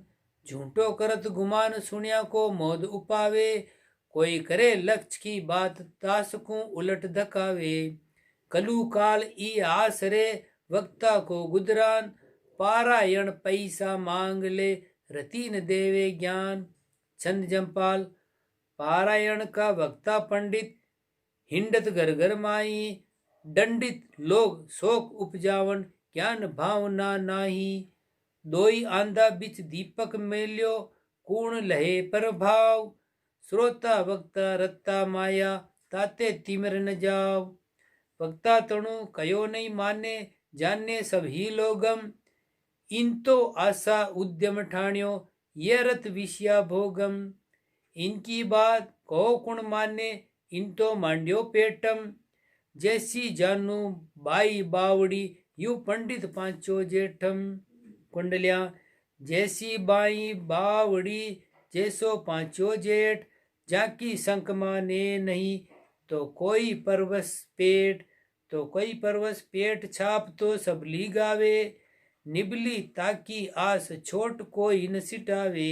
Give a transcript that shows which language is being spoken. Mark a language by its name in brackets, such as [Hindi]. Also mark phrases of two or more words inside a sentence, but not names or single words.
[Rajasthani] झूठो करत गुमान सुनिया को मोद उपावे, कोई करे लक्ष्य की बात तासकू उलट धकावे। कलु काल ई आसरे, वक्ता को गुदरान, पारायण पैसा मांग ले, रति न देवे ज्ञान। छंद जमपाल। पारायण का वक्ता पंडित, हिंडत घर घर माई, दंडित लोग शोक उपजावन, ज्ञान भावना नाही। दोई आंधा बिच दीपक मेल्यो, कूण लहे प्रभाव, श्रोता वक्ता रत्ता माया, ताते तिमिर न जाओ। वक्ता तणु कयो नहीं माने, जाने सब ही लोगम, इन तो आशा उद्यम ठाण्यो, ये रत विषया भोगम। इनकी बात कहो कुण माने, इन तो मांड्यो पेटम, जैसी जानू बाई बावड़ी, यू पंडित पांचो जेठम। कुंडलियां जैसी बाई बावड़ी, जैसो पांचो जेठ, जाकी संक माने नहीं, तो कोई परवस पेट, तो कोई परवस पेट छाप तो सबली गावे, निबली ताकी आस छोट कोई न सिटावे।